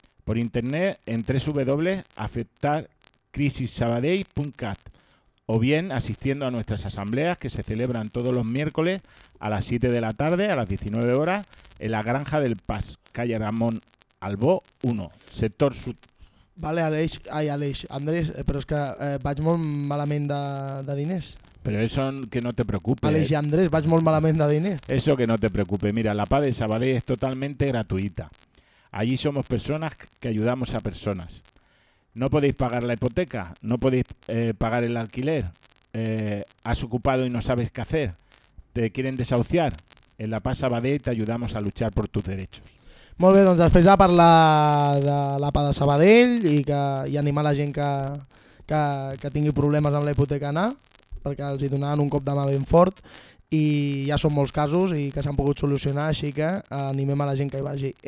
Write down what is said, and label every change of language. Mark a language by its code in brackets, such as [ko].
[es] Por internet en www.afectarcrisissabadell.cat o bien asistiendo a nuestras asambleas que se celebran todos los miércoles a las 7 de la tarde, a las 19 horas, en la Granja del Paz, calle Ramón Albó 1, sector sud. [ca] Vale, Andrés, però és que vaig molt malament de diners. Però això [es] que no te preocupes. [ca] Aleix i Andrés, vaig molt malament de diners. [es] Eso que no te preocupes. Mira, la PA de Sabadell es totalmente gratuita. Allí somos personas que ayudamos a personas. No podéis pagar la hipoteca, no podéis pagar el alquiler. Has ocupado y no sabes qué hacer. Te quieren desahuciar. En la PA Sabadell te ayudamos a luchar por tus derechos. [ca] Molt bé, doncs després de parlar de la PA de Sabadell i animar la gent que tingui problemes amb la hipoteca a anar, perquè els hi donaran un cop de mà ben fort i ja són molts casos i que s'han pogut solucionar, així que animem a la gent que hi vagi.